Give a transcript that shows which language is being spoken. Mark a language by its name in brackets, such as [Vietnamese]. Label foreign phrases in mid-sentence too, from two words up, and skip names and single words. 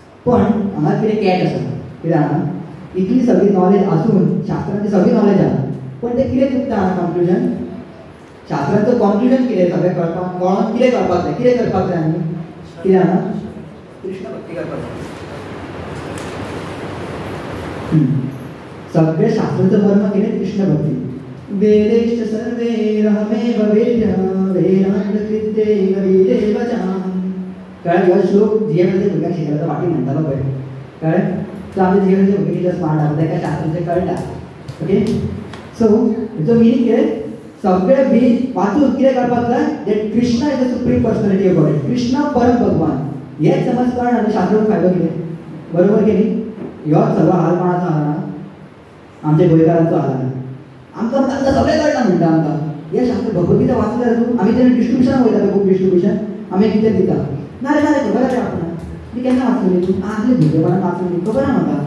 [Konkani] पण हांगा कितें कॅच आसा कित्याक इतली सगळी नॉलेज आसून शास्त्रांची सगळी नॉलेज आसा पण ते कितें चुकता हांगा कन्क्लुजन शास्त्रांचो कन्क्लुजन कितें सगळें कळपाक कोण कितें करपाक जाय कितें करपाक जाय आमी कितें हांगा कृष्ण भक्ती करपाक जाय सगळे शास्त्रांचो मर्म कितें कृष्ण भक्ती [Sanskrit] वेदेश्च सर्वैरहमेव वेद्यः वेदान्तकृत्यैव वेदेव चाहम् [Konkani] कळ्ळें हो श्लोक जीएमचे भुरग्यांक शिकयता वाटी म्हणटालो पळय कळ्ळें सो आमचे जीएमचे भुरगे कितले स्मार्ट आसा ताका शास्त्रांचें कळटा ओके सो हेचो मिनींग कितें सगळे वेद वाचून कितें करपाक जाय [English] that Krishna is the Supreme Personality of God [Konkani] कृष्णा परम भगवान हेच समज कळना आनी शास्त्रांत फायदो कितें बरोबर की न्ही ह्योच सगळो हाल कोणाचो आहा आमच्या गोंयकारांचो आहा आमकां सगळें कळटा म्हणटा आमकां हे शास्त्र भगवद्गीता वाचले जाल्यार आमी जेन्ना डिस्ट्रिब्युशनाक वयता [English] book distribution [Konkani] आमी कितें दिता ना रे खबर आसा आपणाक ती केन्ना वाचलेली तूं आसली भुरगेपणांत वाचलेली खबर आहा म्हाका